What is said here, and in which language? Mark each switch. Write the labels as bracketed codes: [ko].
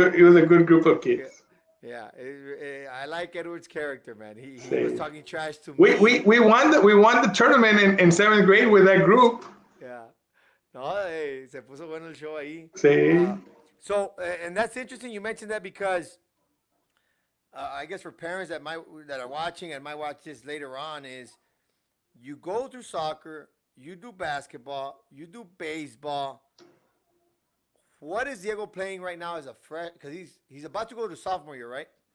[en] It was a good group of kids. Yeah, I like Edward's character, man. He was talking trash to me. We won the tournament in 7th grade with that group. Yeah. [es] No, se puso bueno el show ahí. Sí. [en] So, and that's interesting. You mentioned that because. I guess for parents that are watching and might watch this later on, is you go through soccer, you do basketball, you do baseball. What is Diego playing right now as a fresh? Because he's about to go to sophomore year, right?